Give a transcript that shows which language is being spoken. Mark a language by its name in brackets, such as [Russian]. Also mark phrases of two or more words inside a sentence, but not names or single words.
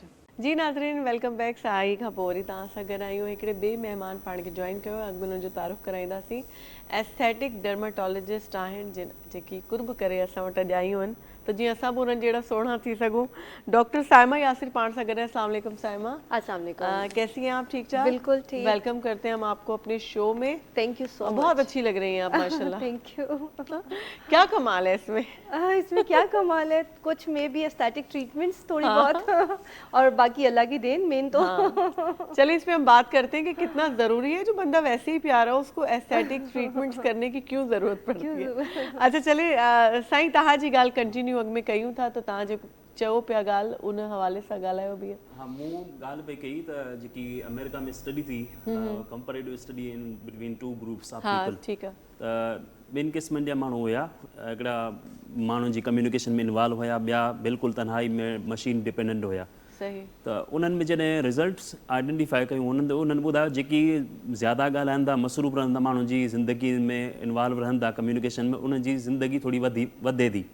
[Urdu] جی ناظرین, [English] welcome back. [Sindhi] साई खां पोइ वरी तव्हां सां गॾु आहियूं, हिकिड़े ॿिए महिमान पाण खे जॉइन कयो, अॻु उन्हनि जो तारुफ़ कराईंदासीं। [English] aesthetic dermatologist [Sindhi] आहिनि जेकी कुर्ब करे असां वटि अॼु आयूं आहिनि, तो जीअं असां बि उन्हनि जहिड़ा सुहिणा थी सघूं। डॉक्टर साइमा यासिर पाण सां गॾु हैं। [Arabic] السلام عليكم साइमा। السلام عليكم. [Urdu] کیسی ہیں آپ؟ ٹھیک ٹھاک? بالکل ٹھیک. ویلکم کرتے ہیں ہم آپ کو اپنے شو میں. [English] thank you so much. [Urdu] بہت اچھی لگ رہی ہیں آپ ماشاءاللہ. [English] thank you. [Urdu] کیا کمال ہے اس میں? اس میں کیا کمال ہے، کچھ میں بھی [English] aesthetic treatments [Urdu] تھوڑی بہت اور باقی اللہ کی دین مین تو. چلیے اس میں ہم بات کرتے ہیں کہ کتنا ضروری ہے، جو بندہ ویسے ہی پیارا ہو اس کو [English] aesthetic treatments [Urdu] کرنے کی کیوں ضرورت پڑتی ہے. [Sindhi] अच्छा चलिए साईं, तव्हां जी ॻाल्हि कंटिन्यू अॻ में कयूं था, त तव्हां जेको चयो पिया ॻाल्हि उन हवाले सां ॻाल्हायो बि। हाँ, मूं ॻाल्हि पई कई त जेकी अमेरिका में स्टडी थी, [English] comparative study in between two groups of people. [Urdu] ٹھیک ہے. [Sindhi] त ॿिनि क़िस्मनि जा माण्हू हुया, हिकिड़ा माण्हुनि जी कम्युनिकेशन में इन्वॉल्व हुया, ॿिया बिल्कुलु तन्हाई में [English] machine dependent [Sindhi] हुया। सही। त उन्हनि में जॾहिं [English] results identify [Sindhi] कयूं, उन्हनि ॿुधायो जेकी ज़्यादा ॻाल्हाईंदा, मसरूफ़ रहंदा, माण्हुनि जी ज़िंदगी में इन्वॉल्व रहंदा कम्युनिकेशन में, उन्हनि जी ज़िंदगी थोड़ी वधे थी।